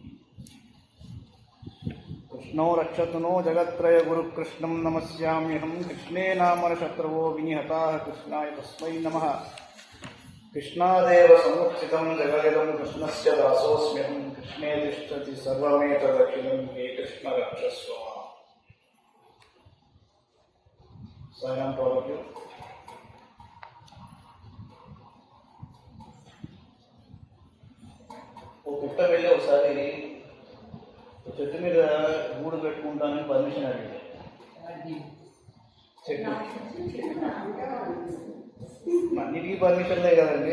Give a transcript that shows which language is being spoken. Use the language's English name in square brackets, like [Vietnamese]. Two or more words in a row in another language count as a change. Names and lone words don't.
[Sanskrit] कृष्णो रक्षतु नो जगत्त्रय गुरुकृष्णं नमस्याम्यहं कृष्णे नामनशत्रवो विनिहताः कृष्णाय तस्मै नमः कृष्णादेव समुत्थितं जगदिदं कृष्णस्य दासोऽस्म्यहं कृष्णे तिष्ठति सर्वमेतदखिलं हे कृष्ण रक्षस्व सायं टोलक्यू [Telugu] ఓ పుట్ట వెళ్ళి ఒకసారి చెట్టు మీద గూడు పెట్టుకుంటానని పర్మిషన్ అడిగింది. చెట్టు అన్నిటికీ పర్మిషన్లే కదండి.